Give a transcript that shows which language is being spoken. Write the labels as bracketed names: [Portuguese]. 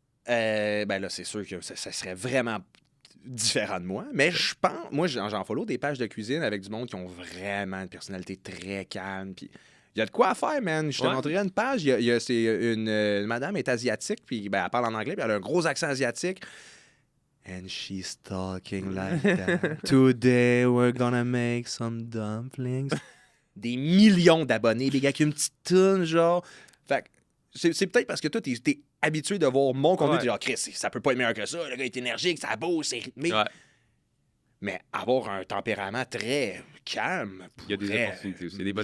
[French] Ben là, c'est sûr que ça serait vraiment différent de moi, mais je pense... Moi, j'en follow des pages de cuisine avec du monde qui ont vraiment une personnalité très calme, puis il y a de quoi à faire, man. Je te montrerai une page. C'est une madame est asiatique, puis ben, elle parle en anglais, puis elle a un gros accent asiatique. [English] And she's talking like that. Today, we're gonna make some dumplings. [French] Des millions d'abonnés, des gars qui ont une petite toune, genre. Fait que c'est peut-être parce que toi, t'es habitué de voir mon contenu, tu dis, Chris, ça peut pas être meilleur que ça, le gars est énergique, ça bouge, c'est rythmé. Ouais. Mais avoir un tempérament très calme, il y a des opportunités aussi, des